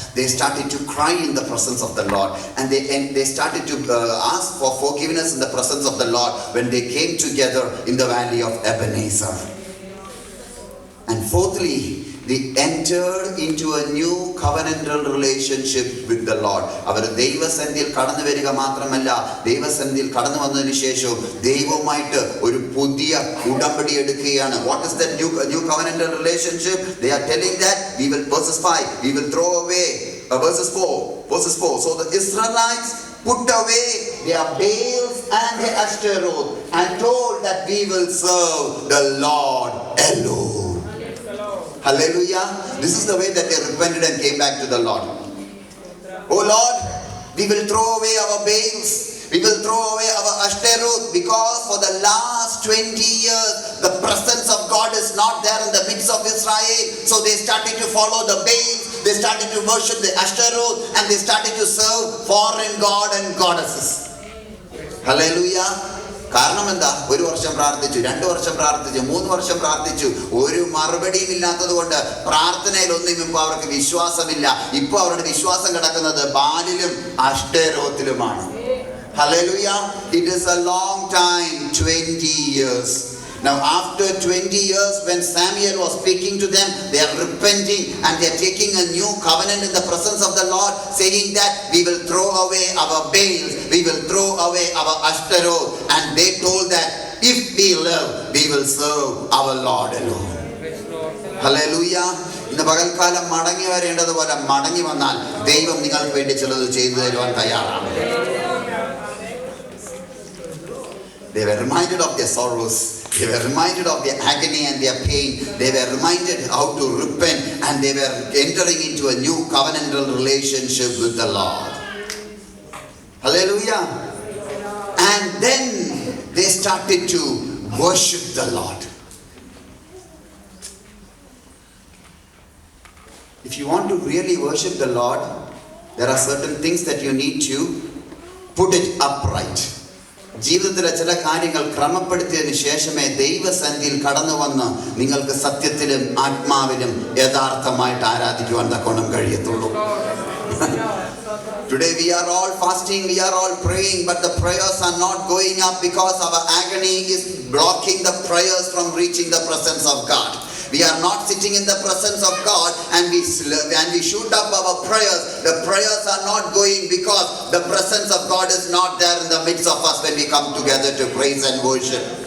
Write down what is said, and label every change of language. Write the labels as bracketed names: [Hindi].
[English] They started to cry in the presence of the Lord, and they started to ask for forgiveness in the presence of the Lord when they came together in the valley of Ebenezer. And fourthly, they entered into a new covenantal relationship with the Lord. [Malayalam] അവർ ദൈവസന്നിധിയിൽ കടന്നു വരിക മാത്രമല്ല, ദൈവസന്നിധിയിൽ കടന്നു വന്നതിന് ശേഷം ദൈവവുമായിട്ട് ഒരു പുതിയ ഉടമ്പടി എടുക്കുകയാണ്. [English] What is that new covenantal relationship? They are telling that we will, verses 5, we will throw away, verses 4. So the Israelites put away their Baals and their Ashtaroth and told that we will serve the Lord alone. Hallelujah. This is the way that they repented and came back to the Lord. Oh Lord, we will throw away our Baals. We will throw away our Ashtaroth, because for the last 20 years the presence of God is not there in the midst of Israel. So they started to follow the Baals. They started to worship the Ashtaroth, and they started to serve foreign god and goddesses. [Malayalam] Hallelujah. കാരണം എന്താ? 1 വർഷം പ്രാർത്ഥിച്ചു, 2 വർഷം പ്രാർത്ഥിച്ചു, 3 വർഷം പ്രാർത്ഥിച്ചു, ഒരു മറുപടിയും ഇല്ലാത്തത് കൊണ്ട് പ്രാർത്ഥനയിലൊന്നും ഇപ്പൊ അവർക്ക് വിശ്വാസമില്ല. ഇപ്പൊ അവരുടെ വിശ്വാസം കിടക്കുന്നത് ബാലിലും അഷ്ടേരോത്തിലുമാണ്. [English] Hallelujah. It is a long time, 20 years. Now after 20 years, when Samuel was speaking to them, they are repenting and they are taking a new covenant in the presence of the Lord, saying that we will throw away our Baals, we will throw away our Ashtaroth, and they told that if we live, we will serve our Lord alone. Hallelujah. [Malayalam] ഇന്ന് പകൽക്കാലം മടങ്ങി വരേണ്ടതുപോലെ മടങ്ങി വന്നാൽ ദൈവം നിങ്ങൾക്ക് വേണ്ടി ചിലത് ചെയ്തു തരുവാൻ തയ്യാറാണ്. [English] They were reminded of their sorrows. They were reminded of their agony and their pain. They were reminded how to repent, and they were entering into a new covenantal relationship with the Lord. Hallelujah. And then they started to worship the Lord. If you want to really worship the Lord, there are certain things that you need to put it upright. [Malayalam] ജീവിതത്തിലെ ചില കാര്യങ്ങൾ ക്രമപ്പെടുത്തിയതിനു ശേഷമേ ദൈവസന്നിധിയിൽ കടന്നു വന്ന് നിങ്ങൾക്ക് സത്യത്തിലും ആത്മാവിലും യഥാർത്ഥമായിട്ട് ആരാധിക്കുവാൻ തക്കോണം കഴിയത്തുള്ളൂ. [English] Today we are all fasting, we are all praying, but the prayers are not going up because our agony is blocking the prayers from reaching the presence of God. We are not sitting in the presence of God and we shoot up our prayers. The prayers are not going because the presence of God is not there in the midst of us when we come together to praise and worship.